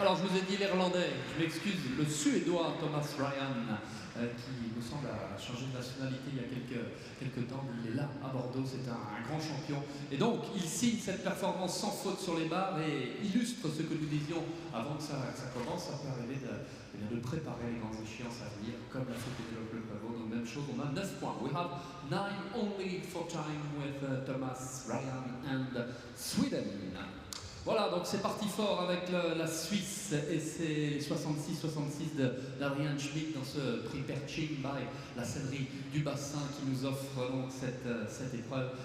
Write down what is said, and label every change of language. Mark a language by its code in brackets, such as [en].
[fr] Alors je vous ai dit l'Irlandais, je m'excuse, le Suédois Thomas Ryan qui me semble a changé de nationalité il y a quelques temps, il est là à Bordeaux, c'est un grand champion et donc il signe cette performance sans faute sur les barres et illustre ce que nous disions avant que ça commence. Ça peut arriver de préparer les grandes échéances à venir comme la faute de Pénélope Le Prévost. Donc même chose, on a 9 points. [en] We have 9 only for time with Thomas Ryan and Sweden. [fr] Voilà, donc c'est parti fort avec la Suisse et ses 66-66 d'Adrian Schmidt dans ce prix Perching by la sellerie du bassin qui nous offre donc cette épreuve.